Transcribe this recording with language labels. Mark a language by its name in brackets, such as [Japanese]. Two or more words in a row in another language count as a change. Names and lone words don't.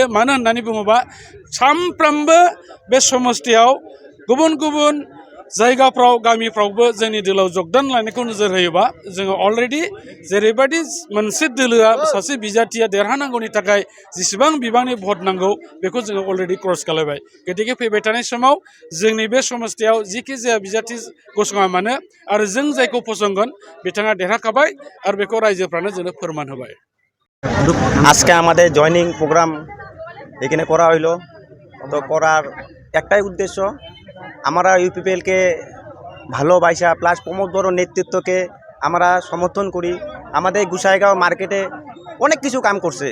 [Bodo] मानो होननानै बुङोबा सानफ्रोमबो बे समस्तियाव गुबुन गुबुन जायगाफ्राव गामिफ्रावबो जोंनि दोलोआव जगदान लानायखौ नोजोर होयोबा जोङो अलरेडि जेरैबायदि मोनसे दोलोआ सासे बिजाथिया देरहानांगौनि थाखाय जेसेबां बिबांनि भट नांगौ बेखौ जोङो अलरेडि क्रस खालामबाय। गतिके फैबाय थानाय समाव जोंनि बे समस्तियाव जिखि जाया बिजाथि गसङा मानो आरो जों जायखौ फसंगोन बिथाङा देरहाखाबाय आरो बेखौ रायजोफ्रानो जोंनो फोरमान होबाय। [Bangla] আজকে আমাদের [English] joining program [Bangla] এখানে করা হইলো। তো করার একটাই উদ্দেশ্য, আমরা ইউপিপিএলকে ভালোবাসা প্লাস প্রমোদ বড় নেতৃত্বকে আমরা সমর্থন করি। আমাদের গোসাইগাঁও মার্কেটে অনেক কিছু কাম করছে।